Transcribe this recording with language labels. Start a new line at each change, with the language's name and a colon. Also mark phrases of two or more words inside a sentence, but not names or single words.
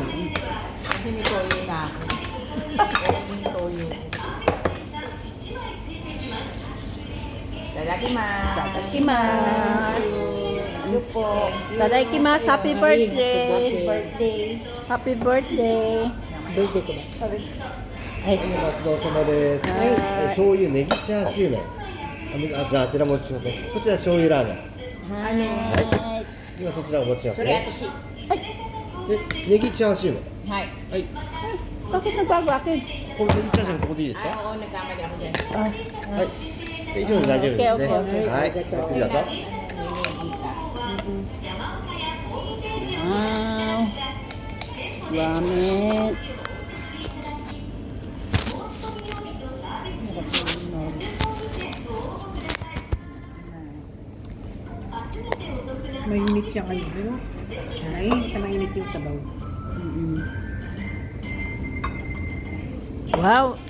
Filipino: Kasi may toyo na ako. Pero yung toyo.
Japanese: Tadakimasu. Tadakimasu.
Filipino: Ano po?
English: Tadaikimasu, happy birthday. Birthday. Happy birthday.
Filipino: Birthday ko ba? Sabi,
Japanese: はい。ごちそうさまです。はいはい、醤油ネギチャーシュー麺。じゃあ、あちらお持ちしますね。こちら醤油ラーメン。はい。今そちらお持ちしますそれね。私。で、ネギチャーシュー麺。はい。はい。
Filipino: Bakit nagbago akin?
Japanese: このネギチャーシュー麺ここでいいです
Filipino: Ay,
Japanese: か？
Filipino: oo, nagkamali ako dyan.
Japanese: はい。で、以上で大丈夫ですね。
English: Okay, okay.
Japanese: はい。ゆっくりどうぞ。
English: Wow. Ramen.
Filipino: Mainit siya ngayon. Pero, hindi ka mainit yung sabaw. Wow.